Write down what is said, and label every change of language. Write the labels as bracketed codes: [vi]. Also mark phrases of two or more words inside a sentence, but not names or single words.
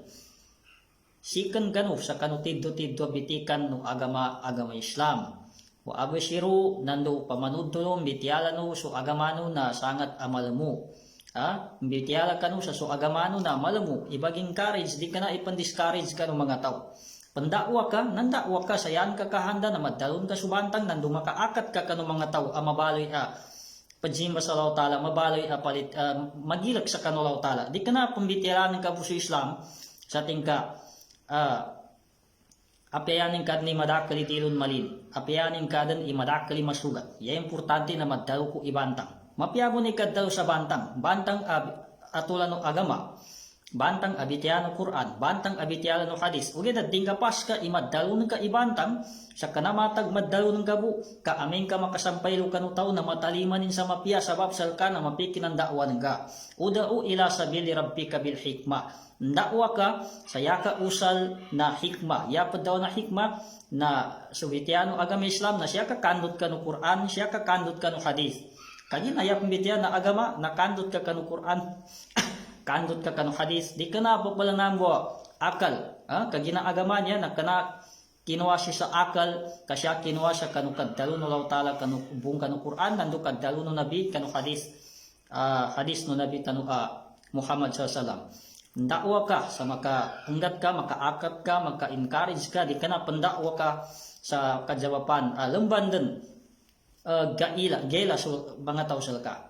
[mdh] Sikan kanu sa kanutiddo-tiddo bitikan no agama Islam. Wa abashiru nando pamanudtulong bitiala no so agamano na sangat amalamu. Bitiala kanu sa so agamano na malamu, ibaging courage, di ka na ipandiscourage ka [tl] ng mga tao. [mdh] Nandakwa ka, sayan ka kahanda na madalon ka subantang, nando makaakat ka kanong mga tao, mabaloy pajimba sa [ar] الله تعالى, [mdh] mabaloy palit, magilak sa kanulaw Ta'ala. Di ka na pambitiranin ka po sa Islam, sa ating ka, Apianin kad ni madakali tilon malin. Apianin kadan i madakali masugat. Ya importante na maddaw ko ibantang. Mapiabo ni kad daw sa bantang. Bantang atulan no agama. Bantang abitiano Quran. Bantang abitiano hadis. Ugi da dinggapas ka imaddalo ng ka ibantang. Sa kanamatag maddalo ng gabu. Kaamin ka makasampaylo ka no tao na matalimanin sa mapia sabab salka na mapikin ang dakwan ka. [ar] ادع إلى سبيل ربك بالحكمة. [mdh] Dakwa ka sa yaka usal na hikma. Yapad daw na hikma na subitiano agama Islam na siya kakandot ka no Quran, siya kakandot ka no hadith. Kagina yapang bitian na agama, nakandot ka no Quran, kandot ka no hadith. Di ka na papalang nambo akal. Kagina agama niya na kana kinuha siya sa akal, kasya kinuha siya kanu kadalo no law tala kanu bung kanu Quran, nando kadalo no nabi kanu hadith. Hadith no nabi tanu Muhammad SAW. Dakwa ka sa makaanggat ka, makaakat ka, maka-encourage ka, di ka na pandakwa ka sa kajawapan. Lambandan gela so mga tawsal ka.